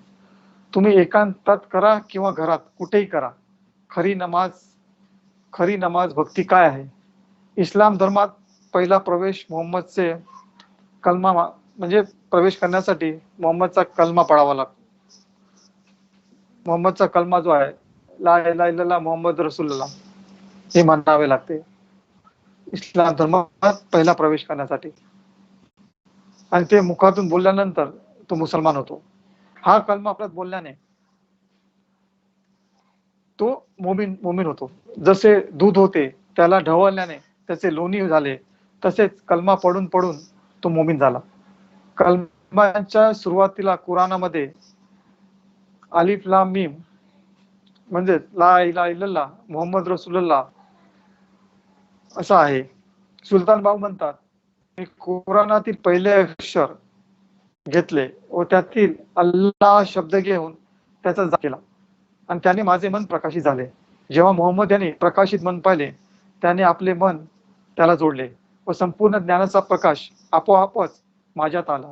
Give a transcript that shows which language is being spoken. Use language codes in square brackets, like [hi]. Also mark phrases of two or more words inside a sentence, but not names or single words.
[mr] तुम्ही एकांतात करा किंवा घरात कुठेही करा, खरी नमाज खरी नमाज भक्ती काय आहे? इस्लाम धर्मात पहिला प्रवेश मोहम्मदचे कलमा म्हणजे प्रवेश करण्यासाठी मोहम्मदचा कलमा पडावा लागतो. मोहम्मदचा कलमा जो आहे, [ar] لا إله إلا الله محمد رسول الله, [mr] हे म्हणावे लागते इस्लाम धर्मात पहिला प्रवेश करण्यासाठी, आणि ते मुखातून बोलल्यानंतर तो मुसलमान होतो. हा कलमा आपल्यात बोलल्याने तो मोमीन होतो. जसे दूध होते त्याला ढवळल्याने त्याचे लोणी झाले, तसेच कलमा पडून पडून तो मोमीन झाला. कलमाच्या सुरुवातीला कुराणामध्ये [ar] ألف لام ميم [mr] म्हणजे [ar] لا إله إلا الله محمد رسول الله [mr] असं आहे. सुलतान बाहू म्हणतात, मी कुराणातील पहिले अक्षर घेतले व त्यातील अल्लाह शब्द घेऊन त्याचा जाप केला, आणि त्याने माझे मन प्रकाशित झाले. जेव्हा मोहम्मद यांनी प्रकाशित मन पाहिले, त्याने आपले मन त्याला जोडले व संपूर्ण ज्ञानाचा प्रकाश आपोआपच माझ्यात आला.